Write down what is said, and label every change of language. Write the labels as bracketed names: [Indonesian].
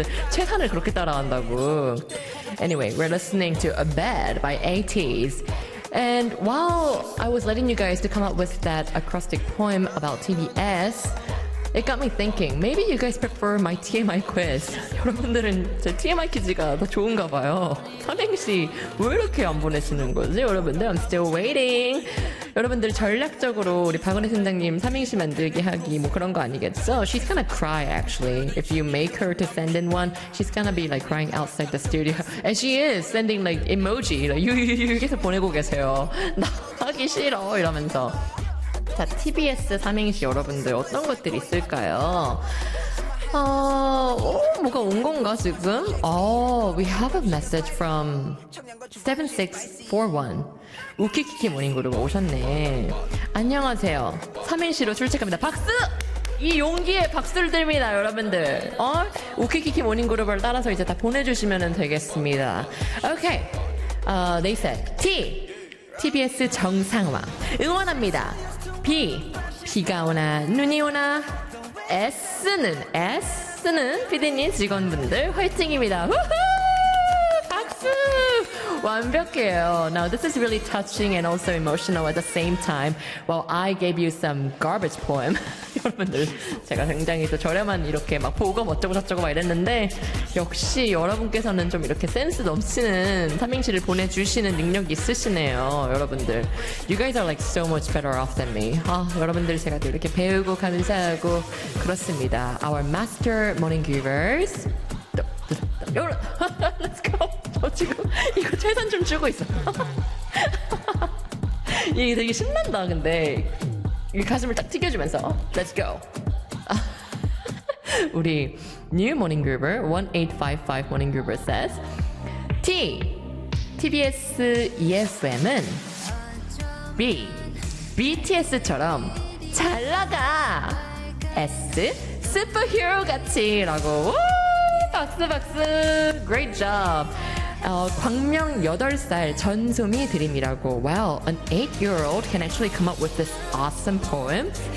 [Korean] 최산을 그렇게 따라한다고. [English] Anyway, we're listening to A Bed by 80s. And while I was letting you guys to come up with that acrostic poem about TBS, it got me thinking, maybe you guys prefer my TMI quiz. [Korean] 여러분들은 제 TMI 퀴즈가 더 좋은가 봐요. 삼행시 왜 이렇게 안 보내시는 거지, 여러분들? [English] I'm still waiting. [Korean] 여러분들 전략적으로 우리 박은혜 선생님 삼행시 만들기 하기 뭐 그런 거 아니겠죠? [English] She's gonna cry, actually. If you make her to send in one, she's gonna be like crying outside the studio. And she is sending like emoji. Like, 유유유 [Korean] 계속 보내고 계세요. 나 하기 싫어, 이러면서. 자, TBS 삼행시 여러분들 어떤 것들이 있을까요? 뭐가 온 건가 지금? [English] We have a message from 7641. [Korean] 우키키키 모닝그룹 오셨네. 안녕하세요. 삼행시로 출첵합니다. 박수! 이 용기에 박수를 드립니다, 여러분들. 우키키키 모닝그룹을 따라서 이제 다 보내주시면 되겠습니다. [English] Okay. They said T. TBS [Korean] 정상화. 응원합니다. [English] B. [Korean] 비가 오나 눈이 오나. S는 피디님 직원분들 화이팅입니다. 우후! 박수! 완벽해요. [English] Now this is really touching and also emotional at the same time. While I gave you some garbage poem. [Korean] 여러분들 제가 굉장히 또 저렴한 이렇게 막 보고 어쩌고 저쩌고 막 이랬는데 역시 여러분께서는 좀 이렇게 센스 넘치는 삼행시를 보내주시는 능력이 있으시네요, 여러분들. [English] You guys are like so much better off than me. [Korean] 아, 여러분들 제가 또 이렇게 배우고 감사하고 그렇습니다. [English] Our master morning givers. Let's go. [Korean] 저 지금 이거 최선 좀 주고 있어. 이게 되게 신난다, 근데. 이 가슴을 딱 튀겨주면서 [English] Let's go. 우리 New Morning Groover 1855 Morning Groover says T TBS EFM은 B BTS처럼 잘나가 S Superhero 같이 라고 [Korean] 박수 박수 [English] Great job. [Korean] 광명 8살 전소미 드림이라고. [English] Well, an 8-year-old can actually come up with this awesome poem.